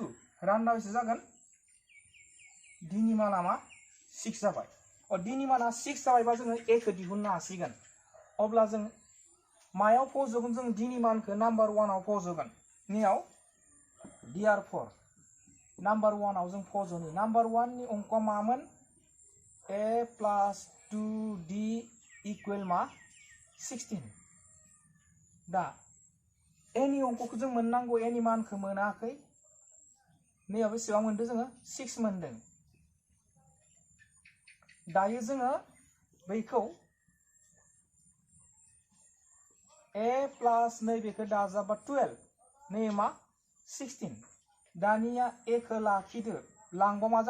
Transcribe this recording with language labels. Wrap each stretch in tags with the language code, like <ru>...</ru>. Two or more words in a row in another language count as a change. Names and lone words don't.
<brx>रानना बेसे जागोन d नि माना मा 6 जाबाय d नि माना 6 जाबायबा जोङो a खौ दिहुननो हासिगोन अब्ला जों मायाव फज'गोन जों d नि मानखौ नाम्बार 1 आव फज'गोन नियाव therefore नाम्बार 1 आव जों फज'नि नाम्बार 1 नि अंकआ मामोन a plus 2d इक्वल मा 16 दा a नि अंकखौ जों मोननांगौ a नि मानखौ मोनाखै नैयाव बेसेबां मोनदों जोङो 6 मोनदों दायो जोङो बैखौ a प्लस नैबेखौ दाजाबा 12 नै मा 16 दानिया a खौ लाखिदो लांबा मा</brx>